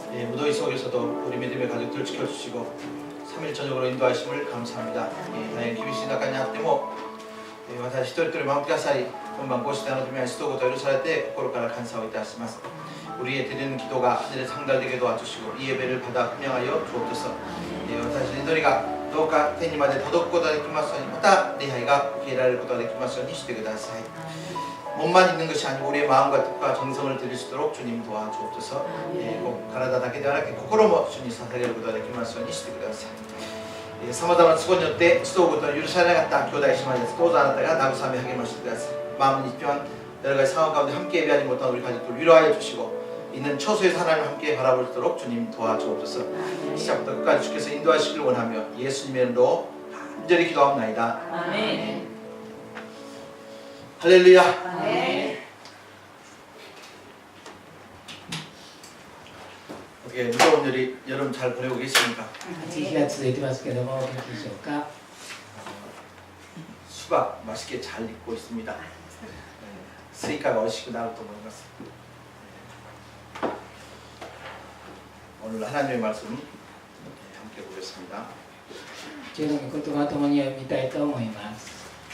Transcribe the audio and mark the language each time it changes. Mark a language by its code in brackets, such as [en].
[ko] 무더위 속에서도 우리 믿음의 가족들 지켜주시고 3일 저녁으로 인도하심을 감사합니다. [ja] 厳しい中にあっても私一人一人守ってくださり、今晩こうしてあなたの使徒ことを許されて心から感謝をいたします。 [ko] 우리의 드리는 기도가 하늘에 상달되게 도와주시고 이 예배를 받아 분양하여 주옵소서. [ja] 私の祈りがどうか天にまで届くことができますように、また礼拝が受け入れられることができますようにしてください。 [ko] 몸만 있는 것이 아니고 우리의 마음과 뜻과 정성을 드릴 수 있도록 주님 도와주옵소서. [ja] 꼭体だけではなく心も主に捧げることができますようにしてください。さまざまな都合によって使徒ことを許されなかった兄弟姉妹です。どうぞあなたが慰め励ましてください。 [ko] 마음은 있지만 여러 가지 상황 가운데 함께 예배하지 못한 우리 가족들 위로하여 주시고 있는 처소에서 하나님 함께 바라볼 수 있도록 주님 도와주옵소서. 시작부터 끝까지 주께서 인도하시길 원하며 예수님의 이름으로 간절히 기도합나이다. 아멘. 할렐루야. 아멘. 어떻게 무더운 여름 잘 보내고 계십니까? [ja] 日が続いてますけども、お元気でしょうか。 [ko] 수박 맛있게 잘 익고 있습니다. 스이카가 어시고 나올 또 모르겠어. 오늘 하나님의 말씀 함께 보겠습니다. [ja] 今日の御言葉を共に読みたいと思います。